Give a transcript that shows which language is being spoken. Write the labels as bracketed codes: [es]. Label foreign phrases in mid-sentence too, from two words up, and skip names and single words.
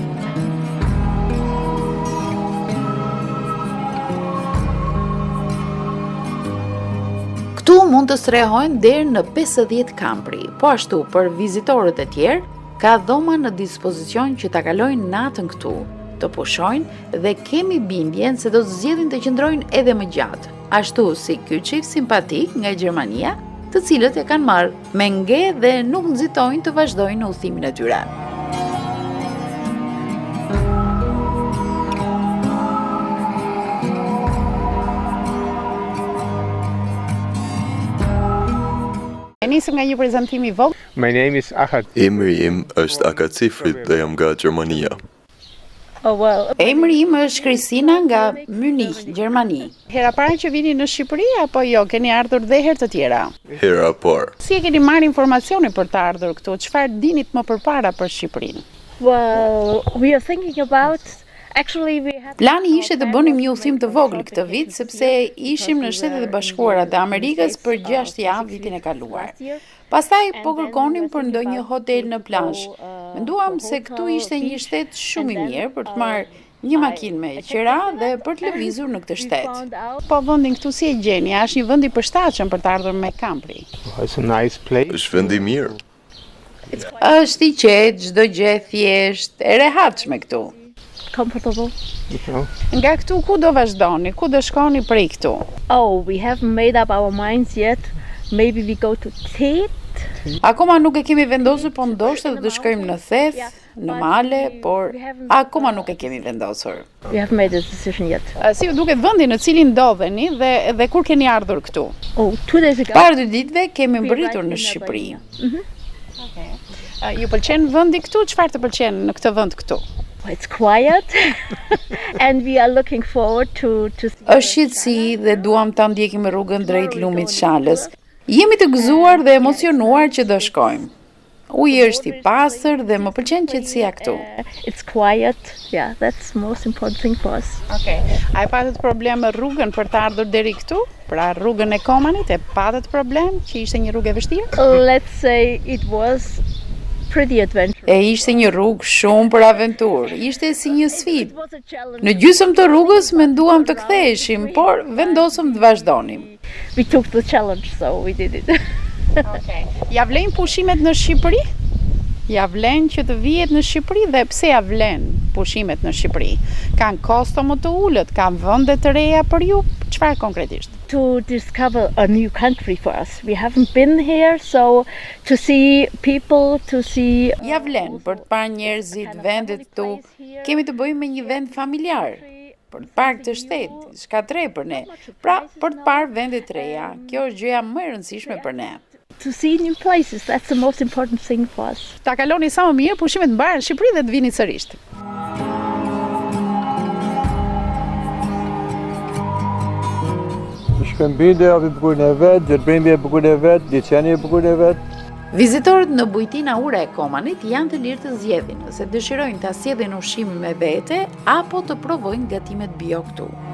[sq] Këtu mund të strehojnë deri në 50 kampri, po ashtu për vizitorët e tjerë, ka dhoma në dispozicion që ta kalojnë natën këtu, të pushojnë dhe kemi bindjen se do të zgjedhin të qëndrojnë edhe më gjatë, ashtu si ky çift simpatik nga Gjermania, të cilët e kanë marrë me nge dhe nuk nxitojnë të vazhdojnë në udhimin e tyre. Nisëm nga një prezantim I vogël. [en] My name is Ahad. [sq] Emri im është Akat Sifrit dhe jam nga Gjermania. [en] Oh, well. [sq] Emri im është Kristina nga Munich, Gjermani. Hera para që vini në Shqipëri apo jo, keni ardhur dhe herë të tjera? Hera parë. Si e keni marrë informacione për të ardhur këtu? Çfarë dinit më përpara për Shqipërinë? [en] Well, we are thinking about [sq] Plani ishte të bënim një udhim të vogël këtë vit, sepse ishim në Shtetet e Bashkuara të Amerikës për 6 javë vitin e kaluar. Pastaj po kërkonim për ndonjë hotel në plazh. Menduam se këtu ishte një shtet shumë I mirë për të marrë Një makinë me qira dhe për të lëvizur në këtë shtet. [en] Found out [sq] Po vendin këtu si e gjeni? A është një vend i përshtatshëm për të ardhur me kampri? [en] It's a nice place. [sq] Është vend i mirë. Është i qetë, çdo gjë thjesht, e rehatshme këtu. [en] comfortable. You know? [sq] Nga këtu ku do vazhdoni? Ku do shkoni prej këtu? [en] Oh, we haven't made up our minds yet. Maybe we go to Tet. [sq] Akoma nuk e kemi vendosur, po ndoshta do të shkojmë në Theth, në Male, por akoma nuk e kemi vendosur. [en] We haven't made a decision yet. [sq] Si ju duket vendi në cilin ndodheni dhe kur keni ardhur këtu? [en] Oh, 2 days ago. [sq] Para 2 ditëve kemi mbërritur në Shqipëri. Ju pëlqen vendi këtu? Çfarë të pëlqen në këtë vend këtu? [en] It's quiet and we are looking forward to [sq] Është qetësi dhe duam ta ndjekim rrugën drejt lumit Shalës. Jemi të gëzuar dhe emocionuar që do shkojmë. Uji është i pastër dhe më pëlqen qetësia këtu. [en] It's quiet. Yeah, that's the most important thing for us. [sq] Okej. A e patët problem me rrugën për të ardhur deri këtu? Pra rrugën e Komanit e patët problem që ishte një rrugë e vështirë? [en] Let's say it was pretty adventurous. [sq] E ishte një rrugë shumë për aventurë. Ishte si një [en] It [sq] sfidë. [en] was a challenge. [sq] Në gjysmë të rrugës menduam të ktheheshim, por vendosëm të vazhdonim. [en] We took the challenge, so we did it. [sq] Ja vlen pushimet në Shqipëri? Ja vlen që të vihet në Shqipëri dhe pse ja vlen pushimet në Shqipëri? Kanë kosto më të ulët, kanë vende të reja për ju? Çfarë konkretisht? [en] To discover a new country for us. We haven't been here, so to see people, to see [sq] Ja vlen për të parë njerëzit, vendet këtu. Kemi të bëjmë me një vend familjar. Për të parë këtë shtet, shka tre për ne. Pra, për të parë vendet të reja. Kjo është gjëja më e rëndësishme për ne. [en] to see new places. That's the most important thing for us. [sq] Ta kaloni sa më mirë pushimet mbarë në Shqipëri dhe të vini sërish. Shkëmbinde avi bukurin e vetë, Gjerbrembi e bukurin e vetë, Liçeni e bukurin e vetë. Vizitorët në bujtina ure e Komanit janë të lirë të zgjedhin nëse dëshirojnë ta sjellin ushqimin me vete apo të provojnë gatimet bio këtu.